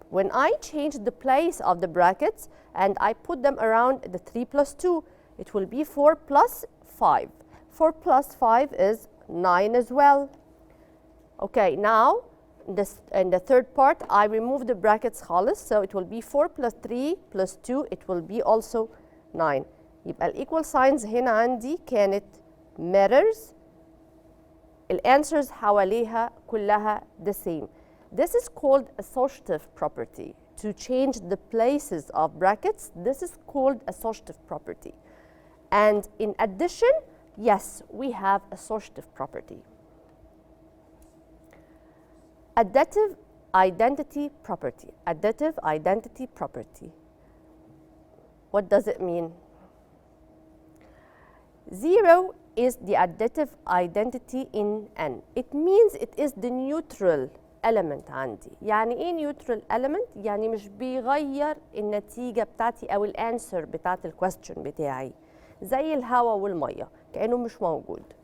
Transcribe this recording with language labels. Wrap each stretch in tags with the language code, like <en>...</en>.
<en>When I change the place of the brackets and I put them around the 3 plus 2, it will be 4 plus 5. 4 plus 5 is 9 as well. Okay, now in the third part, I remove the brackets خالص, so it will be 4 plus 3 plus 2, it will be also 9.</en> <ar>يبقى ال equal signs هنا عندي كانت mirrors.</ar> <en>ال answers</en> <ar>حواليها كلها</ar> <en>the same. This is called associative property. To change the places of brackets, this is called associative property. And in addition, yes, we have associative property. Additive identity property. Additive identity property. What does it mean? 0 is the additive identity in N. It means it is the neutral element عندي.</en> <ar>يعني ايه neutral element؟ يعني مش بيغير النتيجة بتاعتي أو الانسر بتاعت الكويستشن بتاعي. زي الهواء والمية كأنه مش موجود.</ar>